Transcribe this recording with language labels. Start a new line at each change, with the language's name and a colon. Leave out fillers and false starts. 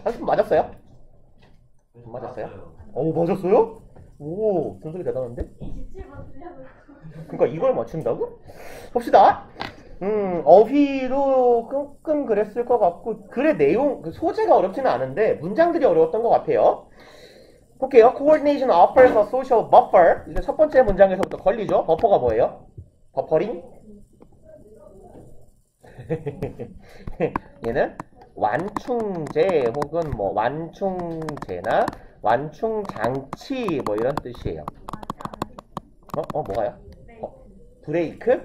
Korean: 30번 맞았어요? 맞았어요? 맞았어요? 오, 분석이 대단한데? 27번 틀려서. 그러니까 이걸 맞춘다고? 봅시다. 어휘도 끙끙 그랬을 것 같고 글의 내용, 소재가 어렵지는 않은데 문장들이 어려웠던 것 같아요. 볼게요.
English: Coordination offers a social buffer.
Korean: 이제 첫 번째 문장에서부터 걸리죠. 버퍼가 뭐예요? 버퍼링? 얘는 완충제 혹은 뭐 완충제나 완충장치 뭐 이런 뜻이에요. 뭐가요? 브레이크?